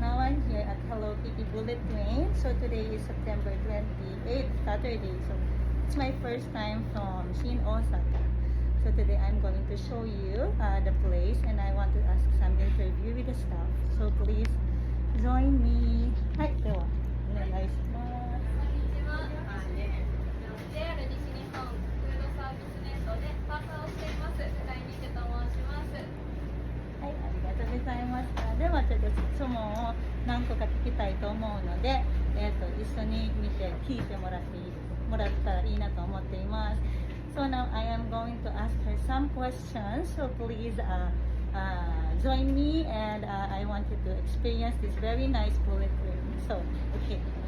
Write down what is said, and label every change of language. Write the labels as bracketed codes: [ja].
[en] Now I'm here at Hello Kitty Bullet Train. So today is September 28th, Saturday. So it's my first time from Shin Osaka. So today I'm going to show you the place and I want to ask some interview with the staff. So please join me. [ja] はい、ではお願いします。こんにちは。 JR 西日本フードサービスネットでパーサーをしています。高井美久と申します。はい、ありがとうございました。ではちょっと質問を何個か聞きたいと思うので、一緒に見て聞いてもらったらいいなと思っています。 [en] So now I am going to ask her some questions. So please join me and I want you to experience this very nice bullet train. So, okay.